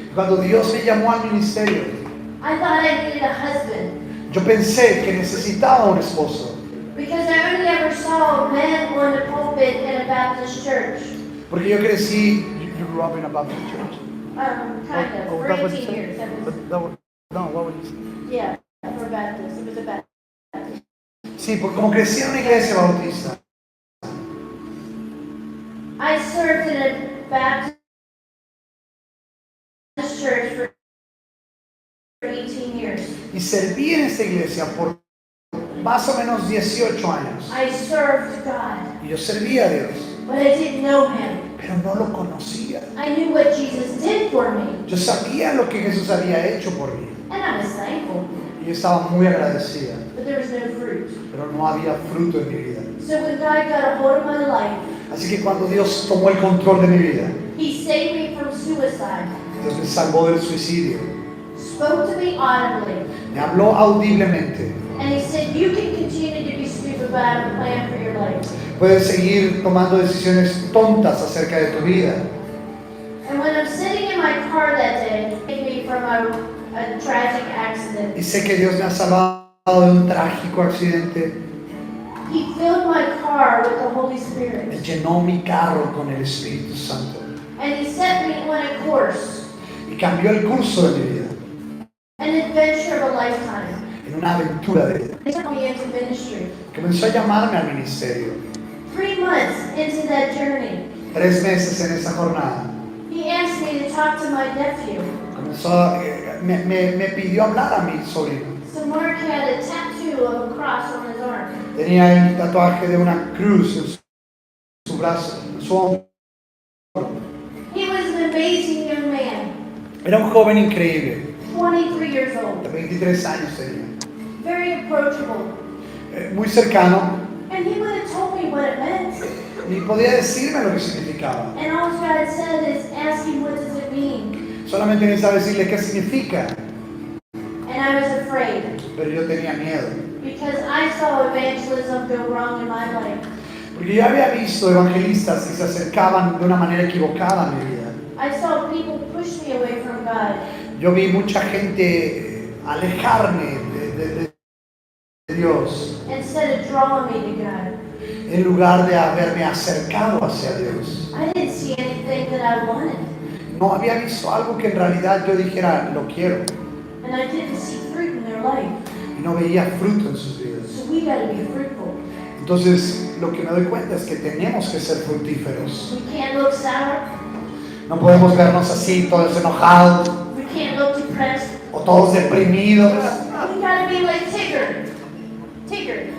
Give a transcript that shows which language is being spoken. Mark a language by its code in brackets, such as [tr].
[es] Cuando Dios me llamó al ministerio, [en] I thought I needed a husband. [es] yo pensé que necesitaba un esposo. [en] Because I only ever saw men on the pulpit in a Baptist church. [es] Porque yo crecí, [en] you grew up in a Baptist church. Kind of, for that was 18 years. That was, no, what would you say? yeah, for Baptist. It was a Baptist. [es] Sí, porque como crecí en una iglesia bautista, [en] I served in a Baptist church for 18 years. [es] y serví en esta iglesia por más o menos 18 años. [en] I served God, [es] Y yo servía a Dios, [en] but I didn't know Him. [es] pero no lo conocía. [en] I knew what Jesus did for me, [es] Yo sabía lo que Jesús había hecho por mí. [en] and I was thankful, [es] Y yo estaba muy agradecida, [en] but there was no fruit. [es] pero no había fruto en mi vida. [en] So when God got a hold of my life, [es] Así que cuando Dios tomó el control de mi vida, [en] He saved me from suicide, [es] Dios me salvó del suicidio, [en] spoke to me audibly, [es] me habló audiblemente. [en] and He said, you can continue to be stupid, but I have a plan for your life. [es] Puedes seguir tomando decisiones tontas acerca de tu vida. [en] And when I'm sitting in my car that day, He saved me from a tragic accident. [es] Y sé que Dios me ha salvado de un trágico accidente. [en] He filled my car with the Holy [es] Me [en] Spirit, [es] llenó mi carro con el Espíritu Santo. [en] and He set me on a course, [es] Y cambió el curso de mi vida [en] an adventure of a lifetime. [es] en una aventura de vida. [en] He took me into ministry. [es] Comenzó a llamarme al ministerio. [en] 3 months into that journey, [es] 3 meses en esa jornada. [en] He asked me to talk to my nephew. [es] Me pidió hablar a mi sobrino. [en] So Mark had a tattoo of a cross on his arm. [es] Tenía el tatuaje de una cruz en su brazo, en su hombro. [en] He was an amazing young man, [es] Era un joven increíble, [en] 23 years [es] de [en] old, [es] 23 años tenía. [en] very approachable. [es] Muy cercano, [en] And he would have told me what it meant. [es] y podía decirme lo que significaba. [en] And all God said is, ask him, what does it mean? [es] Solamente necesitaba decirle qué significa, [en] And I was afraid, [es] pero yo tenía miedo. [en] because I saw evangelism go wrong in my life. [es] Porque yo había visto evangelistas que se acercaban de una manera equivocada a mi vida. [en] I saw people push me away from God. [es] Yo vi mucha gente alejarme de Dios [en] Instead of drawing me to God. [es] en lugar de haberme acercado hacia Dios. [en] I didn't see anything that I wanted. [es] No había visto algo que en realidad yo dijera, lo quiero. [en] And I didn't see fruit in their life. [es] Y no veía fruto en sus vidas. [en] So we got to be fruitful. [es] Entonces, lo que me doy cuenta es que tenemos que ser fructíferos. [en] We can't look sour. [es] No podemos vernos así, todos enojados [en] We can't look depressed. [es] o todos deprimidos. [en] We got to be like Tigger. Tigger.